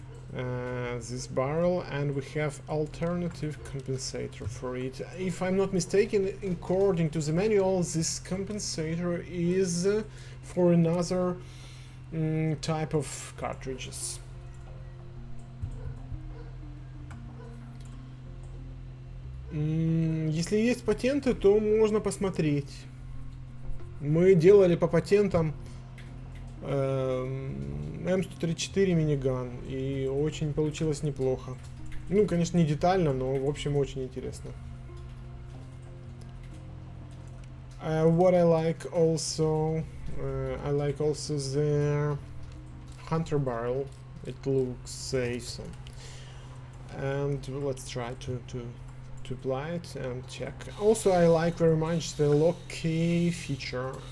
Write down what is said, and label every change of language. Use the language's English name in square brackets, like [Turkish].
[English] This barrel, and we have alternative compensator for it. If I'm not mistaken, according to the manual, this compensator is for another type of cartridges. [Russian] Если есть патенты, то можно посмотреть. Мы делали по патентам М134 миниган, и очень получилось неплохо. Ну, конечно, не детально, но в общем очень интересно. [English] What I like also the hunter barrel. It looks safe, and let's try to apply it and check. Also, I like very much the lookQ feature.